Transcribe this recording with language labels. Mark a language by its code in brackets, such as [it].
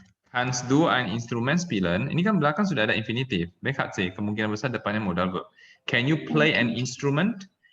[de] Kannst du ein Instrument spielen? [id] Ini kan belakang sudah ada infinitif. BKC, kemungkinan besar depannya modal verb. [en] Can you play an instrument?